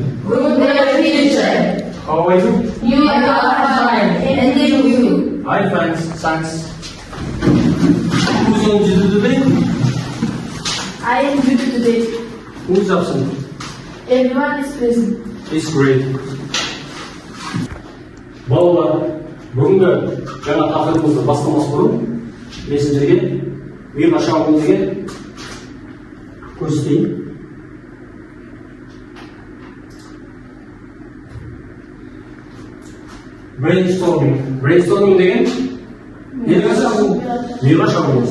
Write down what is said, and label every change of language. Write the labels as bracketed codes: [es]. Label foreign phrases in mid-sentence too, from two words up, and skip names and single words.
[en] Good day, teacher. How are you? You are fine. And you? I'm fine, thanks. Who's on duty today? I am good today. Who's absent? Everyone is present. It's great. [kk] Балалар, бүгінгі жаңа тақырыбымызды бастамас бұрын мен сіздерге миға шағуыңызге көрсетейін. Brainstorming деген миға шағуыңыз.